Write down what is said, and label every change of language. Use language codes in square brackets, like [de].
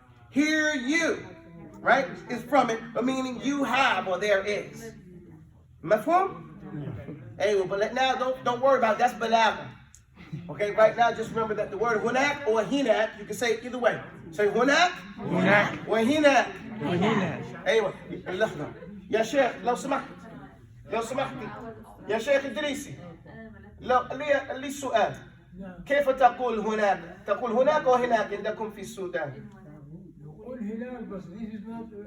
[en] Here you, right? Is from it, but meaning you have or there is. Mafhum? Hey, well, but now don't worry about it. That's balagha. Okay, right now just remember that the word hunak or hinak, you can say it either way. Say hunak or hinak. [ar] ايوه اللحظة يا شيخ لو سمحتي يا شيخ إدريسي لو لي السؤال كيف تقول هناك؟ تقول هناك أو هناك عندكم في السودان؟ نقول هناك بس [en] this is not